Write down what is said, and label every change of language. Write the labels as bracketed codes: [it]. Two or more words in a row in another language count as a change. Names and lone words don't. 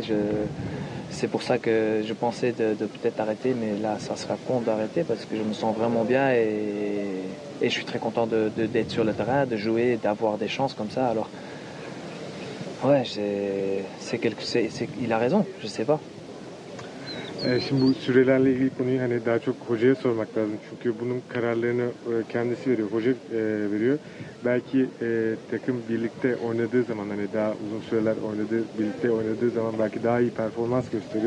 [fr] C'est pour ça que je pensais de peut-être arrêter, mais là, ça sera con d'arrêter parce que je me sens vraiment bien et je suis très content d'être sur le terrain, de jouer, d'avoir des chances comme ça. Alors, ouais, il a raison, je sais pas. [tr] Şimdi bu sürelerle ilgili konuyu hani daha çok hocaya sormak lazım. Çünkü bunun kararlarını kendisi veriyor, hoca veriyor. Belki takım birlikte oynadığı zaman hani daha uzun süreler birlikte oynadığı zaman belki daha iyi performans gösteriyor.